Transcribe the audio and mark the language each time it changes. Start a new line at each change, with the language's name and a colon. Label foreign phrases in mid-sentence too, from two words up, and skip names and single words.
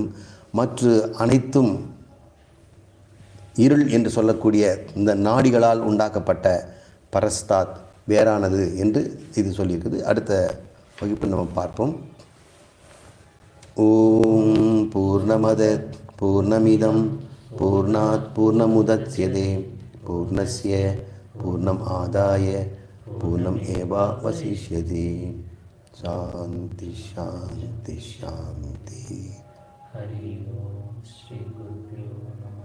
Tamil: மற்ற அனைத்தும் இருள் என்று சொல்லக்கூடிய இந்த நாடிகளால் உண்டாக்கப்பட்ட பரஸ்தாத் வேறானது என்று இது சொல்லியிருக்குது. அடுத்த வகுப்பில் நம்ம பார்ப்போம்.
Sanskrit: ॐ पूर्णमदः पूर्णमिदं पूर्णात् पूर्णमुदच्यते पूर्णस्य पूर्णम् आदाय पूर्णम् एवावशिष्यते. शान्ति शान्ति शान्तिः. हरि ॐ श्री गुरुभ्यो नमः.